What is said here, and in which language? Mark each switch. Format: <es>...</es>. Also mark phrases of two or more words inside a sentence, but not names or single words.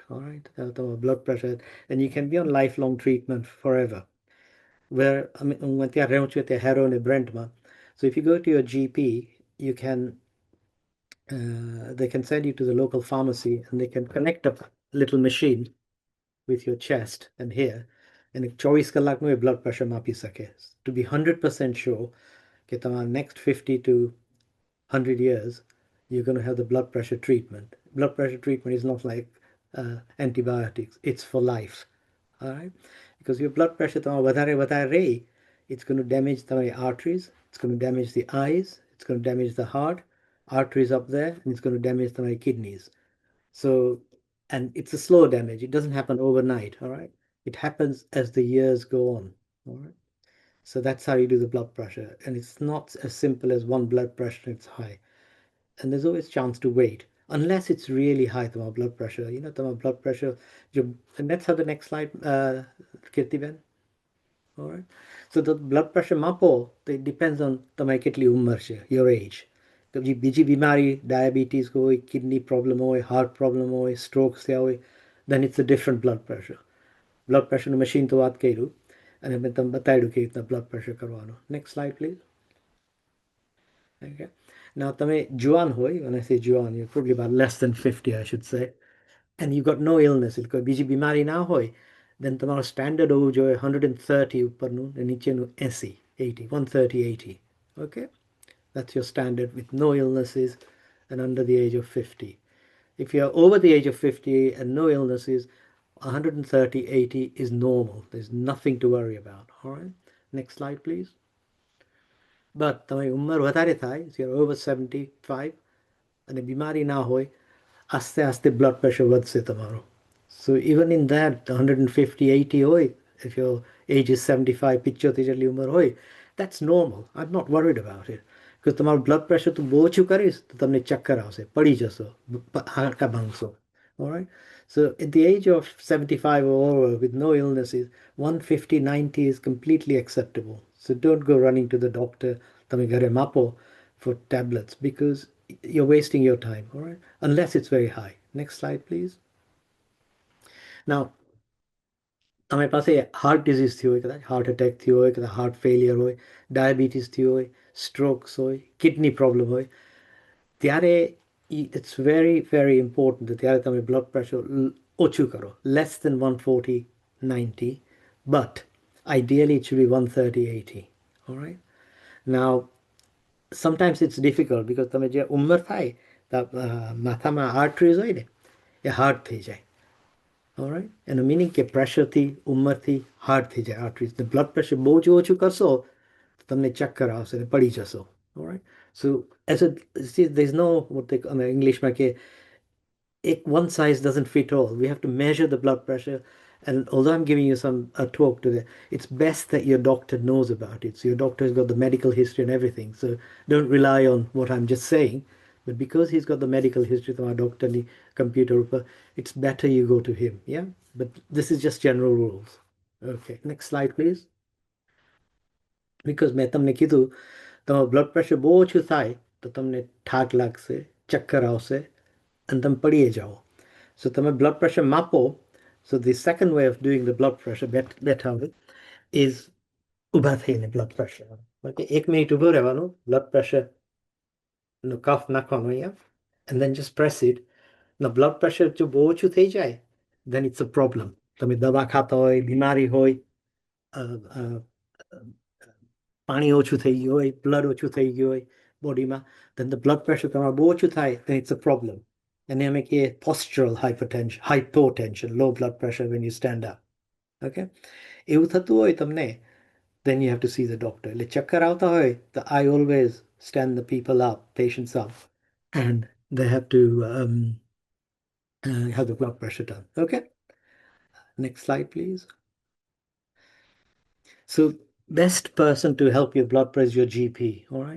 <en>All right, the blood pressure, and you can be on lifelong treatment forever. Where I mean, when they are heroin and brandma. So if you go to your GP, they can send you to the local pharmacy and they can connect a little machine with your chest and here and if 24</en> <gu>કલાકનું એ</gu> <en>blood pressure</en> <gu>માપી શકે</gu> <en>to be 100% sure</en> <gu>કે તમારા</gu> <en>next 50 to 100 years you're going to have the blood pressure treatment. Blood pressure treatment is not like antibiotics, it's for life. All right, because your blood pressure</en> <gu>તમારો વધારે રહે,</gu> <en>it's going to damage the arteries, it's going to damage the eyes, it's going to damage the heart, arteries up there, and it's going to damage the kidneys. So, and it's a slow damage. It doesn't happen overnight, all right? It happens as the years go on, all right? So that's how you do the blood pressure. And it's not as simple as one blood pressure, it's high. And there's always chance to wait, unless it's really high, the blood pressure. The blood pressure. And let's have the next slide, Kirti Ben. All right. So the blood pressure mapo, it depends on</en> <gu>તમારી કેટલી ઉંમર છે,</gu> <en>your age.</en> <gu>પછી બીજી બીમારી, diabetes હોય,</gu> <en>kidney problem હોય, heart problem હોય, strokes</en> <gu>થયા હોય,</gu> <en>then it's a different blood pressure. Blood pressure machine</en> <gu>તો વાત કર્યું અને મેં તમને બતાડ્યું કે રીતના</gu> <en>blood pressure</en> <gu>કરવાનું.</gu> <en>Next slide, please. Okay. Now</en> <gu>તમે જુવાન હોય,</gu> <en>when I say જુવાન, you're probably about less than 50, I should say, and you've got no illness,</en> <gu>કોઈ બીજી બીમારી ના હોય, Then તમારો સ્ટાન્ડર્ડ હોવું જોઈએ 130 ઉપરનું ને નીચેનું 80, 80, 130, 80.</gu> <en>Okay? That's your standard with no illnesses and under the age of 50. If you're over the age of 50 and no illnesses, 130, 80 is normal. There's nothing to worry about. All right? Next slide, please. But</en> <gu>તમારી ઉંમર વધારે થાય,</gu> <en>if you're over 75</en> <gu>અને બીમારી ના હોય, આસ્તે આસ્તે</gu> <en>blood pressure</en> <gu>વધશે તમારો.</gu> <en>So even in that 150, 80 હોય, if your age is 75, 75</en> <gu>જેટલી ઉંમર હોય,</gu> <en>that's normal. I'm not worried about it. Because</en> <gu>તમારું</gu> <en>blood pressure</en> <gu>તું બહુ ઓછું કરીશ તો તમને ચક્કર આવશે, પડી જશો, હાડકા ભાંગશો.</gu> <en>All right? So at the age of 75 or over with no illnesses, 150, 90 is completely acceptable. So don't go running to the doctor,</en> <gu>તમે ઘરે માપો,</gu> <en>for tablets because you're wasting your time, all right? Unless it's very high. Next slide, please. Now,</en> <gu>તમારી પાસે</gu> <en>heart disease</en> <gu>થયો હોય, કદાચ</gu> <en>heart attack</en> <gu>થયો હોય, કદાચ</gu> <en>heart failure</en> <gu>હોય, ડાયાબિટીસ થયો હોય, સ્ટ્રોક્સ હોય,</gu> <en>kidney problem</en> <gu>હોય, ત્યારે</gu> <en>it's very, very important that</en> <gu>ત્યારે તમે</gu> <en>blood pressure</en> <gu>ઓછું કરો,</gu> <en>less than 140, 90, but ideally it should be 130, 80. All right? Now, sometimes it's difficult because</en> <gu>તમે જે ઉંમર થાય માથામાં arteries હોય ને એ hard થઈ જાય.</gu> <en>All right? And meaning</en> <gu>કે પ્રેશરથી ઉંમરથી</gu> <en>hard</en> <gu>થઈ જાય</gu> <en>arteries. The blood pressure</en> <gu>બહુ જ ઓછું કરશો તો તમને ચક્કર આવશે ને પડી જશો.</gu> <en>All right? So as a see, there's no what they</en> <gu>ઇંગ્લિશમાં કે</gu> <en>one size doesn't fit all. We have to measure the blood pressure. And although I'm giving you a talk today, it's best that your doctor knows about it. So your doctor has got the medical history and everything. So don't rely on what I'm just saying. But because he's got the medical history from our doctor, the computer, it's better you go to him. Yeah. But this is just general rules. Okay. Next slide, please. Because</en> <gu>મેં તમને કીધું તમારું</gu> <en>blood pressure</en> <gu>બહુ ઓછું થાય તો તમને ઠાક લાગશે, ચક્કર આવશે અને તમે પડીએ જાઓ.</gu> <en>So તમે blood pressure માપો. So the second way of doing the blood pressure better is</en> <gu>ઊભા થઈને</gu> <en>blood pressure. Okay, 1 minute</en> <gu>ઊભો રહેવાનું,</gu> <en>blood pressure</en> <gu>નો cuff નાખવાનો અહીંયા,</gu> <en>and then just press it. Now blood pressure</en> <gu>જો બહુ ઓછું થઈ જાય,</gu> <en>then it's a problem.</en> <gu>તમે દવા ખાતા હોય, બીમારી હોય, પાણી ઓછું થઈ ગયું હોય, blood ઓછું થઈ ગયું હોય બોડીમાં,</gu> <en>then the blood pressure</en> <gu>તમારું બહુ ઓછું થાય,</gu> <en>then it's a problem. And they make a postural hypotension, low blood pressure when you stand up.</en> <gu>Okay? એવું થતું હોય તમને,</gu> <en>then you have to see the doctor.</en> <gu>એટલે ચક્કર આવતા હોય,</gu> <en>I always stand the people up, patients up, and they have to have the blood pressure done. Okay? Next slide, please. So best person to help your blood pressure is your GP, all right?</en>